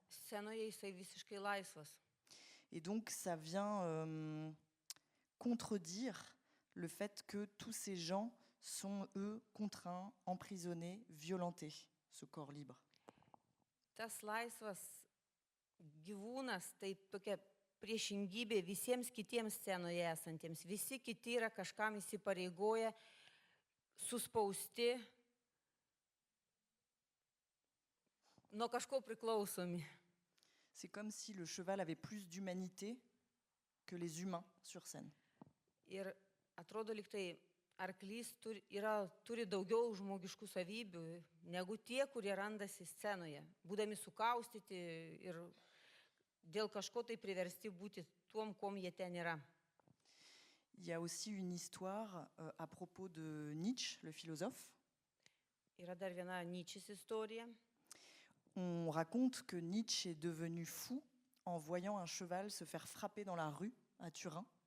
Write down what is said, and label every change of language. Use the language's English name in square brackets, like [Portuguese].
[Lithuanian] Scenoje jisai visiškai laisvas. [French] Et donc ça vient contredire le fait que tous ces gens sont, eux, contraints, emprisonnés, violentés, ce corps libre. [Lithuanian] Tas laisvas gyvūnas tai tokia priešingybė visiems kitiems scenoje esantiems. Visi kiti yra kažkam įsipareigoję, suspausti, nuo kažko priklausomi. [French] C'est comme si le cheval avait plus d'humanité que les humains sur scène. [Lithuanian] Ir atrodo, lyg tai arklys turi daugiau žmogiškų savybių negu tie, kurie randasi scenoje, būdami sukaustyti ir dėl kažko tai priversti būti tuom, kom jie ten yra. [French] Il y a aussi une histoire à propos de Nietzsche, le philosophe. [Lithuanian] Yra dar viena Nyčės istorija. [French] On raconte que Nietzsche est devenu fou en voyant un cheval se faire frapper dans la rue à Turin.